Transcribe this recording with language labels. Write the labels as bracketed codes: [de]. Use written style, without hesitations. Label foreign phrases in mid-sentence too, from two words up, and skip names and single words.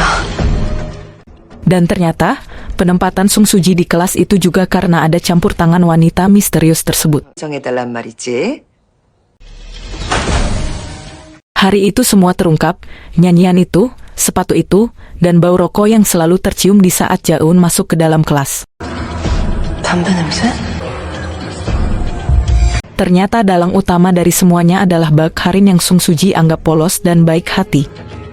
[id] Dan ternyata, penempatan Sung Suji di kelas itu juga karena ada campur tangan wanita misterius tersebut. [ko] 정해달란 말이지. [id] Hari itu semua terungkap, nyanyian itu, sepatu itu, dan bau rokok yang selalu tercium di saat Jaeun masuk ke dalam kelas. [ko] 담배 냄새? [id] Ternyata dalang utama dari semuanya adalah Bak Harin yang Sung Suji anggap polos dan baik hati.